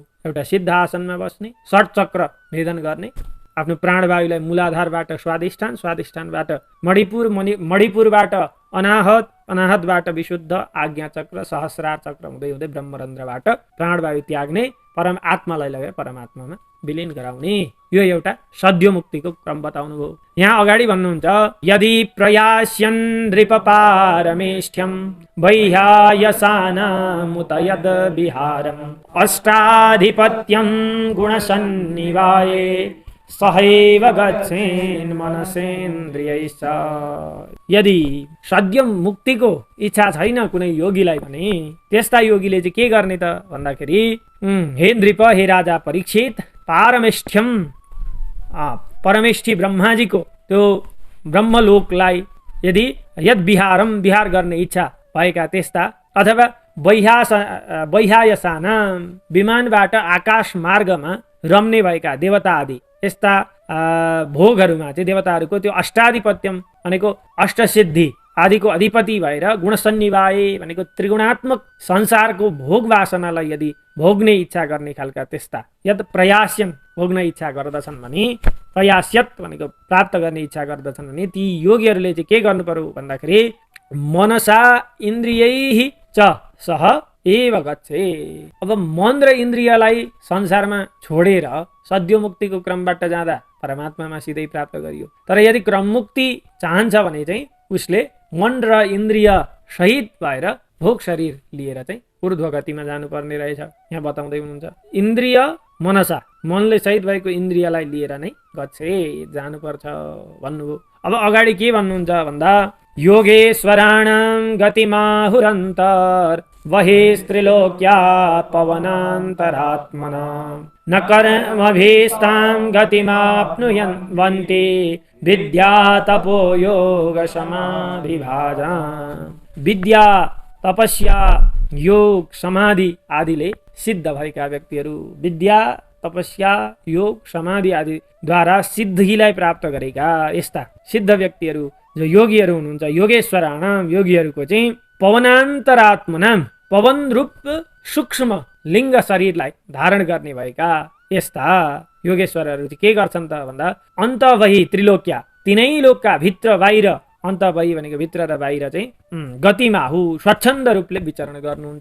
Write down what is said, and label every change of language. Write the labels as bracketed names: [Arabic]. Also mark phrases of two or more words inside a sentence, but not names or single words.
[Nepali] एउटा सिद्ध आसनमा बस्ने, षट चक्र भेदन गर्ने, आफ्नो प्राणवायुलाई मूलाधारबाट स्वादिष्ठानबाट मणिपुरबाट अनाहत, अनाहतबाट विशुद्ध आज्ञा चक्र, सहस्रार चक्र हुँदै हुँदै ब्रह्मरन्ध्रबाट प्राणवायु त्याग्ने, परम आत्मालाई लगेर परमात्मामा विलीन गराउने। यो एउटा सद्य मुक्तिको क्रम बताउनु भयो। यहाँ अगाडि भन्नुहुन्छ यदि [Sanskrit] प्रयास्यन् नृपपारमेष्ठ्यं वैहायसानामुत यद विहारम् अष्टाधिपत्यं गुणसन्निवाये सहैव गच्छेन् मनसेन्द्रियैश्च। [Nepali] यदि सद्य मुक्तिको इच्छा छैन कुनै योगीलाई भने त्यस्ता योगीले चाहिँ के गर्ने त भन्दाखेरि हे नृप, हे राजा परीक्षित, पारमेष्ठ्यम परमेष्ठी ब्रह्माजीको त्यो ब्रह्मलोकलाई यदि यद विहार गर्ने इच्छा भएका त्यस्ता अथवा वैहायसाना विमानबाट आकाश मार्गमा रम्ने भएका देवता आदि यस्ता भोगहरूमा चाहिँ देवताहरूको त्यो अष्टाधिपत्यम भनेको अष्टसिद्धि आदिको अधिपति भएर गुणसन्निवाय भनेको त्रिगुणात्मक संसारको भोग वासनालाई यदि भोग्ने इच्छा गर्ने खालका त्यस्ता यद प्रयास्यन भोग्न इच्छा गर्दछन् भने, प्रयास्यत भनेको प्राप्त गर्ने इच्छा गर्दछन् भने ती योगीहरूले चाहिँ के गर्नु पर्यो भन्दाखेरि [Sanskrit] मनसा इन्द्रियैः च सह एव गच्छे। [Nepali] अब मन र इन्द्रियलाई संसारमा छोडेर सद्य मुक्तिको क्रमबाट जाँदा परमात्मामा सिधै प्राप्त गरियो। तर यदि क्रममुक्ति चाहन्छ भने चाहिँ उसले मन र इन्द्रिय सहित भएर भोग शरीर लिएर चाहिँ ऊर्ध्व गतिमा जानुपर्ने रहेछ। यहाँ बताउँदै हुनुहुन्छ इन्द्रिय मनसा, मनले सहित भएको इन्द्रियलाई लिएर नै गच्छे जानुपर्छ भन्नुभयो। अब अगाडि के भन्नुहुन्छ भन्दा [Sanskrit] योगेश्वराणां गतिमाहुरन्तर् बहिस्त्रिलोक्या पवनान्तरात्मना न कर्मभीष्टां गतिमाप्नुवन्ति विद्या तपो योग समाधिभाजा। [Nepali] विद्या, तपस्या, योग, समाधि आदिले सिद्ध भएका व्यक्तिहरू, विद्या, तपस्या, योग, समाधि आदि द्वारा सिद्धिलाई प्राप्त गरेका यस्ता सिद्ध व्यक्तिहरू जो योगीहरू हुनुहुन्छ, योगेश्वराणाम योगीहरूको चाहिँ पवनान्तरात्मनाम पवन रूप सूक्ष्म लिङ्ग शरीरलाई धारण गर्ने भएका यस्ता योगेश्वरहरू चाहिँ के गर्छन् त भन्दा [Sanskrit] अन्तवही त्रिलोक्या [Nepali] तीनै लोकका भित्र बाहिर, अन्तवही भनेको भित्र र बाहिर चाहिँ गतिमाहु स्वच्छन्द रूपले विचरण गर्नुहुन्छ।